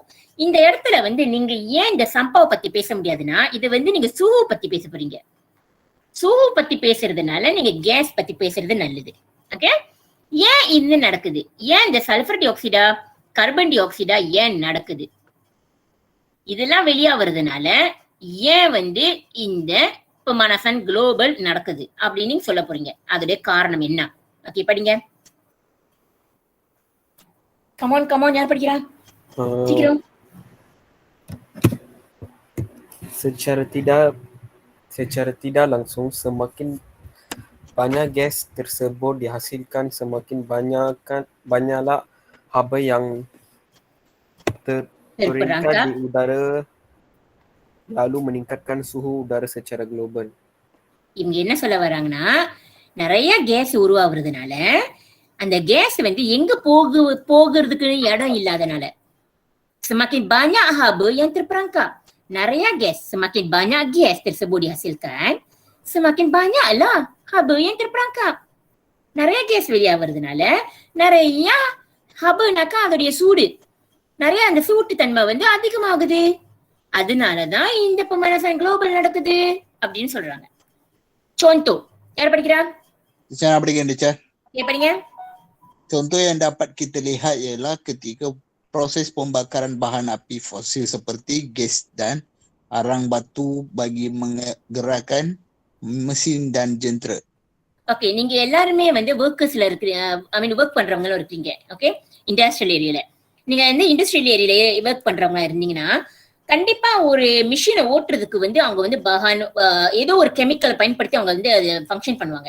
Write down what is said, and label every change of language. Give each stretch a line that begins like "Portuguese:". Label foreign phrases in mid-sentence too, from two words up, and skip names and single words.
Tamil: இந்த இடத்துல வந்து நீங்க ஏன் இந்த சம்பாவை பத்தி பேச முடியாதுன்னா, இது வந்து நீங்க சூஹு பத்தி பேச போறீங்க. சூஹு பத்தி பேசுறதுனால நீங்க கேஸ் பத்தி பேசுறது நல்லது. ஓகே, ஏன் இது நடக்குது? ஏன் இந்த சல்பர் டை ஆக்சைடா கார்பன் டை ஆக்சைடா ஏன் நடக்குது? இதெல்லாம் வெளியா வருதுனால ஏன் வந்து இந்த
Malay: pemanasan global
Tamil: நடக்குது அப்படின்னு நீங்க சொல்ல போறீங்க. அதோட காரணம் என்ன? ஓகே, படிங்க. கமான் யார் படிக்கிறா? சீக்கிரம்.
Malay: Secara tidak langsung semakin banyak gas tersebut dihasilkan, semakin banyaklah haba yang terperangkap di udara lalu meningkatkan suhu udara secara global.
Tamil: இவங்க என்ன சொல்ல வராங்கன்னா, நிறைய கேஸ் உருவாகுறதுனால அந்த கேஸ் வந்து எங்க போகிறதுக்கு இடம் இல்லாதனால
Malay: semakin banyak haba yang terperangkap.
Tamil: நிறைய கேஸ்,
Malay: semakin banyak gas tersebut dihasilkan, semakin banyaklah haba yang terperangkap.
Tamil: நிறைய கேஸ் வெளியா வருதுனால நிறைய ஹபனாக்கா அதோடைய சூடு, நிறைய அந்த சூட்டு தன்மை வந்து அதிகமாகுது. அதனாலதான் இந்த
Malay: pemanasan global
Tamil: நடக்குது அப்படின்னு சொல்றாங்க. Contoh, யார் படிக்கிறா?
Malay: Saya berikan teacher.
Tamil: படிங்க.
Malay: Contoh yang dapat kita lihat ialah ketika proses pembakaran bahan api fosil seperti gas dan arang batu bagi menggerakkan mesin dan jentera.
Tamil: ஓகே, நீங்க எல்லாருமே வந்து ஒர்க்கர்ஸ்ல இருக்கிற ஒர்க் பண்றவங்களும் இருக்கீங்க. ஓகே, இண்டஸ்ட்ரியல் ஏரியால நீங்க வந்து இண்டஸ்ட்ரியல் ஏரியால ஒர்க் பண்றவங்களா இருந்தீங்கன்னா கண்டிப்பா ஒரு மிஷினை ஓட்டுறதுக்கு வந்து அவங்க வந்து பஹான் ஏதோ ஒரு கெமிக்கல் பயன்படுத்தி அவங்க வந்து அது ஃபங்க்ஷன் பண்ணுவாங்க.